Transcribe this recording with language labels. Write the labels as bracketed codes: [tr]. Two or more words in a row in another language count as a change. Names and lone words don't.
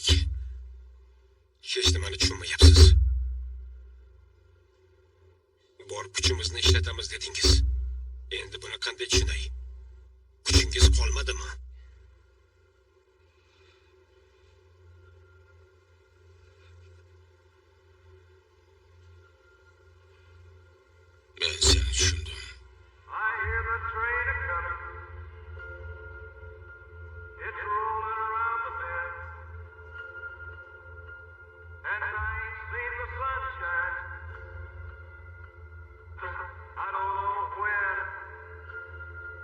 [uz] Hech nimani tushunmayapsiz. Bor kuchimizni ishlatamiz dedingiz. Endi buni qanday tushunay? Kuchingiz qolmadimi? Men seni tushundim. [en] I hear the train a-comin'. It's rollin' around the bend. And I ain't seen the sunshine. I don't know when.